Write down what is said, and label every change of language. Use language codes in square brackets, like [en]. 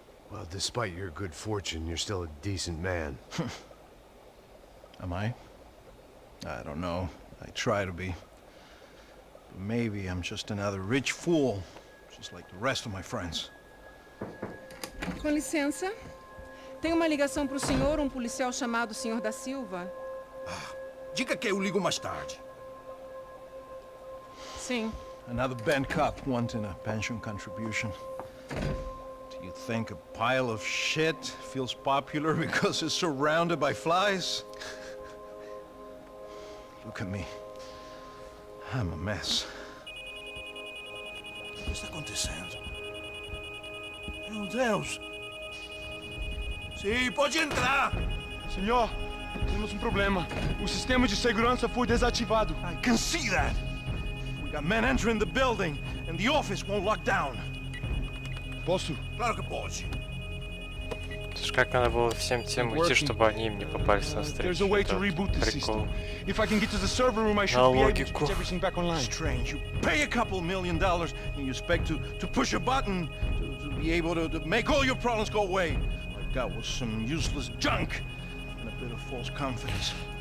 [en] Well, despite your good fortune, you're still a decent man. Am I? I don't know. I try to be. But maybe I'm just another rich fool, just like the rest of my friends. [pt] com licença. Tem uma ligação pro senhor, um policial chamado Senhor da Silva. Diga que eu ligo mais tarde. Sim. [en] Another band cop wanting a pension contribution. Do you think a pile of shit feels popular because it's surrounded by flies? Look at me. I'm a mess. [pt] O que está acontecendo? Meu Deus! Sim, pode entrar! Senhor, temos problema. O sistema de segurança foi desativado. [en] I can see that. We got men entering the building, and the office won't lock down. [pt] Posso? Claro que pode. [ru] Слушай, как надо было всем тем уйти, чтобы они им не попались на встречу. [en] There's a way to reboot the system. If I can get to the server room, I should be able to get everything back online. Strange. You pay a couple $1 million, and you expect to push a button to be able to make all your problems go away. All I got was some useless junk and a bit of false confidence.